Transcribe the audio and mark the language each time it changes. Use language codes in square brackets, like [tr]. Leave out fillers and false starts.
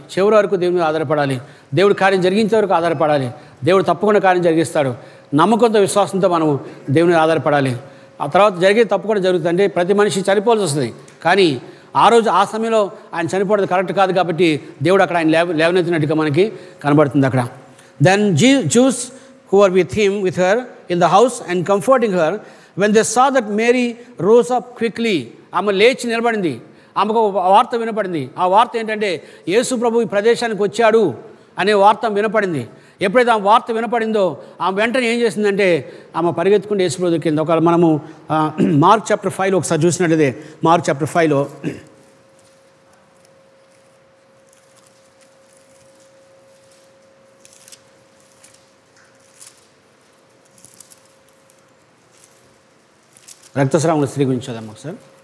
[te] చివరి వరకు దేవుని మీద ఆధారపడాలి. దేవుడు కార్యం జరిగించే వరకు ఆధారపడాలి. దేవుడు తప్పకుండా కార్యం జరిగిస్తాడు. నమ్మకంతో విశ్వాసంతో మనము దేవుని మీద ఆధారపడాలి. ఆ తర్వాత జరిగేది తప్పకుండా జరుగుతుంది. అంటే ప్రతి మనిషి చనిపోవాల్సి వస్తుంది, కానీ ఆ సమయంలో ఆయన చనిపోవడం కరెక్ట్ కాదు కాబట్టి దేవుడు అక్కడ ఆయన లేవనెత్తినట్టుగా మనకి కనబడుతుంది అక్కడ. [en] Then Jews who were with her in the house and comforting her, when they saw that Mary rose up quickly. [te] ఆమె లేచి నిలబడింది. ఆమెకు వార్త వినపడింది. ఆ వార్త ఏంటంటే యేసు ప్రభు ఈ ప్రదేశానికి వచ్చాడు అనే వార్త వినపడింది. ఎప్పుడైతే ఆ వార్త వినపడిందో ఆమె వెంటనే ఏం చేసిందంటే ఆమె పరిగెత్తుకుంటే యేసు ప్రభు దొరికింది. ఒకవేళ మనము మార్క్ చాప్టర్ 5లో ఒకసారి చూసినట్లయితే, మార్క్ చాప్టర్ 5లో రక్తస్రావం స్త్రీ గురించి చదవమ్మా ఒకసారి.